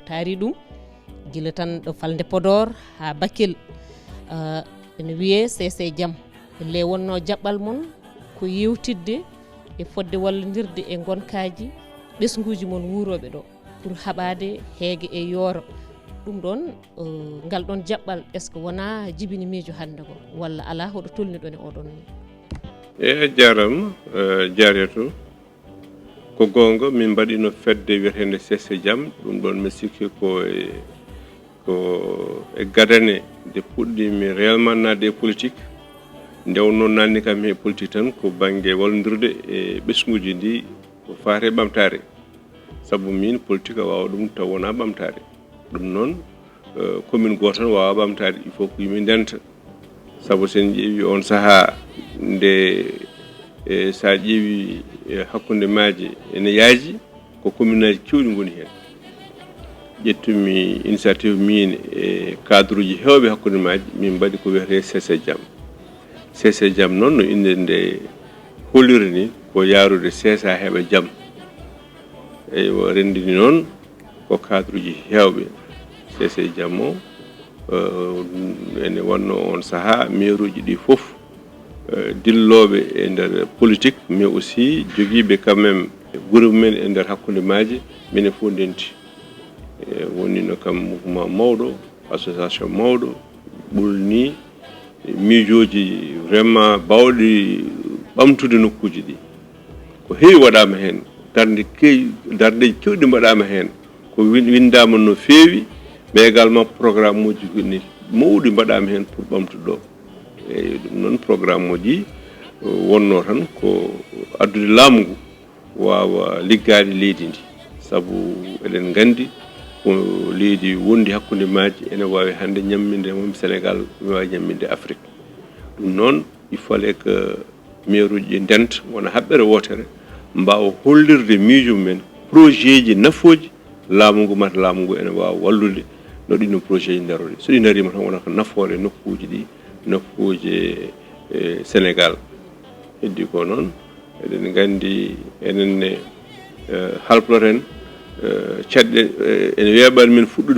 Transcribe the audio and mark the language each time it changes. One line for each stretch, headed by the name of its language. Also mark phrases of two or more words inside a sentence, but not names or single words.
Fula: taari ɗum gila tan ɗo falde Podor ha Bakel ene wiye CC Jam le wonno jaɓɓal mon ko yewtidde e fodde wallodirde e gonkaji ɓesguji mon wuroɓe ɗo pour haɓade heege e yooro ɗum ɗon ngal ɗon jaɓɓal
French: est ce que
Fula: wona jibini miijo hannde ko walla ala hoɗo tolni ɗon e oɗon ni a jarama Jariatou ko gonga min mbaɗino fedde wiyetede CC Jam ɗum ɗon mi sikki ko e gadane nde puɗɗimi réellement nadde e politique ndewno nanni kam he politique tan ko banggue wallodirde e ɓesguji ndi ko fate ɓamtare saabu min politique a wawa ɗum taw wona ɓamtare ɗum noon commune goto tan wawa ɓamtade
French: il faut
Fula: ko yimɓe ndenta saabu sen ƴeewi on saaha nde sa ƴeewi hakkude maaje ene yaaji ko commune aji kewɗi goni hen ƴettumi initiative min e cadre uji hewɓe hakkude maaji min mbaɗi ko wiyete CC Jam CC Jam noon no inde nde holliri ni ko yaarude CSA heɓa jaam eyyo rendini noon ko cadre uji hewɓe CC Jam o ene wonno on saaha maire uji ɗi fof dilloɓe e nder politique
French: mais aussi
Fula: joguiɓe
French: quand même
Fula: groupe men e nder hakkude maaje minen fof ndenti wonino kam mouvement mawɗo association mawɗo ɓolni miijoji vraiment bawɗi ɓamtude nokkuji ɗi ko heewi waɗama hen darde kewɗi mbaɗama hen ko windama no feewi
French: mais également
Fula: programme uji ni mawɗi mbaɗama hen pour ɓamtude ɗo eyyi ɗum noon programme uji wonno tan ko addude laamu ngu wawa liggade leydi ndi saabu eɗen gandi ko leydi wondi hakkude maaji ene wawi hande ñamminde mom Sénégal ne wawi ñamminde Afrique ɗum noon
French: il fallait que
Fula: maire uji ɗi ndenta wona haɓɓere wotere mbawa hollirde miijo mumen projet ji nafoji laamu ngu mata laamu ngu ene wawa wallude no ɗino projet ji darode so ɗi darima tan wona ko nafoore nokkuji ɗi nokkuji Sénégal heddi ko noon eɗen gandi enenne halploten caɗɗe ene weeɓani min fuɗɗude